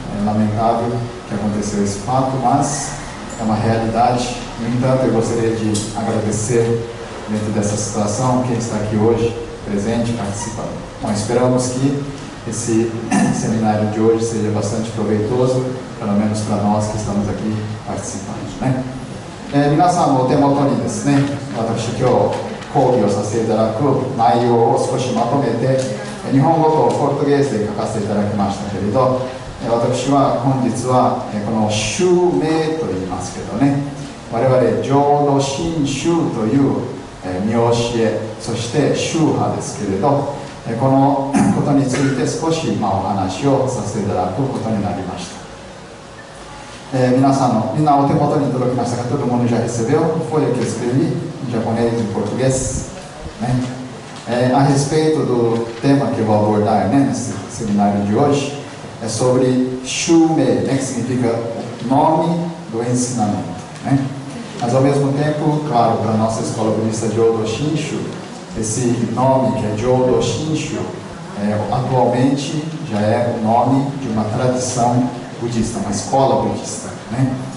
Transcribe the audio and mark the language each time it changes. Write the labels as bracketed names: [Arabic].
[Portuguese] É lamentável que aconteceu esse fato, mas é uma realidade. No entanto, eu gostaria de agradecer, dentro dessa situação, quem está aqui hoje, presente, participando. Bom, esperamos que esse seminário de hoje seja bastante proveitoso, pelo menos para nós que estamos aqui participando, né? [Japanese] 皆さんのお手元にですね、私今日講義をさせていただく内容を少しまとめて、日本語とポルトゲーズで書かせていただきましたけれど、私は本日はこの宗名と言いますけどね、我々浄土真宗という見教え、そして宗派ですけれど、このことについて少しお話をさせていただくことになりました。皆さんのみんなお手元に届きましたか？ [Portuguese] todo mundo já recebeu? Foi aqui eu escrevi em japonês e em português, né? A respeito do tema que eu vou abordar, né, nesse seminário de hoje, é sobre Shume, né, que significa nome do ensinamento, né? Mas ao mesmo tempo, claro, para a nossa escola budista Jodo Shinshu, esse nome que é Jodo Shinshu, atualmente já é o nome de uma tradição budista, uma escola budista, né?